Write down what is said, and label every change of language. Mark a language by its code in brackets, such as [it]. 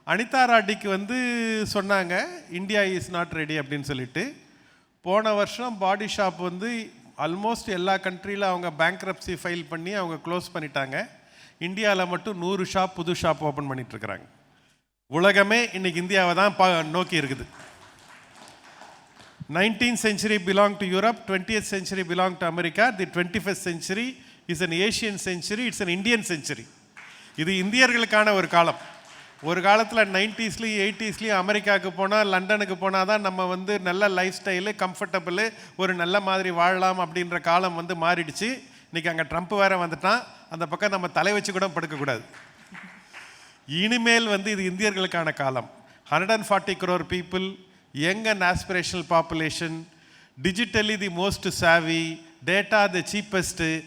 [ta] அனிதா ராட்டிக்கு வந்து சொன்னாங்க [en] India is not ready [ta] அப்படின்னு சொல்லிட்டு. போன வருஷம் பாடி ஷாப் வந்து ஆல்மோஸ்ட் எல்லா கண்ட்ரியில் அவங்க பேங்க்ரப்சி ஃபைல் பண்ணி அவங்க க்ளோஸ் பண்ணிட்டாங்க. இந்தியாவில் மட்டும் 100 ஷாப் புது ஷாப் ஓப்பன் பண்ணிட்டுருக்குறாங்க. உலகமே இன்னைக்கு இந்தியாவை தான் நோக்கி இருக்குது. [en] 19th century belonged to Europe, 20th century belonged to America, the 21st century is an Asian century, it's an Indian century. [ta] இது இந்தியர்களுக்கான ஒரு காலம். ஒரு காலத்தில் 90ஸ்லேயும் 80ஸ்லேயும் அமெரிக்காவுக்கு போனால் லண்டனுக்கு போனால் தான் நம்ம வந்து நல்ல லைஃப் ஸ்டைலு கம்ஃபர்டபுளு ஒரு நல்ல மாதிரி வாழலாம் அப்படின்ற காலம் வந்து மாறிடுச்சு. இன்றைக்கி அங்கே ட்ரம்ப் வேறு வந்துட்டான். அந்த பக்கம் நம்ம தலை வச்சு கூட படுக்கக்கூடாது. இனிமேல் வந்து இது இந்தியர்களுக்கான காலம். [en] 140 crore people, young and aspirational population, digitally the most savvy, data the cheapest.